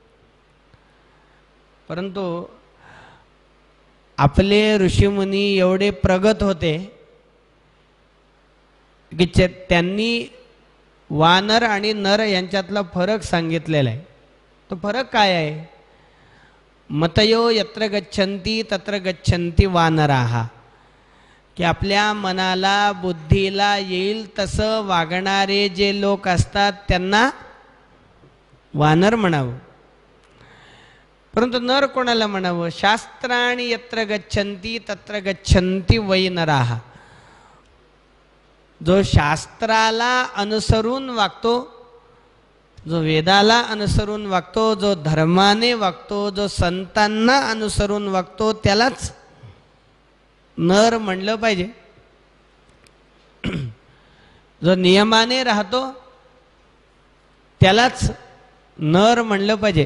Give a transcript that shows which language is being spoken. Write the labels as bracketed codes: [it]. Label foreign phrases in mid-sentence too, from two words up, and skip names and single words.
[mr] परंतु आपले ऋषीमुनी एवढे प्रगत होते की त्यांनी वानर आणि नर यांच्यातला फरक सांगितलेला आहे. तो फरक काय आहे? [sa] मतयो यत्र गच्छन्ति तत्र गच्छन्ति वानराः. [mr] की आपल्या मनाला बुद्धीला येईल तसं वागणारे जे लोक असतात त्यांना वानर म्हणावं. परंतु नर कोणाला म्हणावं? [sa] शास्त्राणि यत्र गच्छन्ति तत्र गच्छन्ति वै नराः. [mr] जो शास्त्राला अनुसरून वागतो, जो वेदाला अनुसरून वागतो, जो धर्माने वागतो, जो संतांना अनुसरून वागतो, त्यालाच नर म्हणलं पाहिजे. जो नियमाने राहतो त्यालाच नर म्हणलं पाहिजे.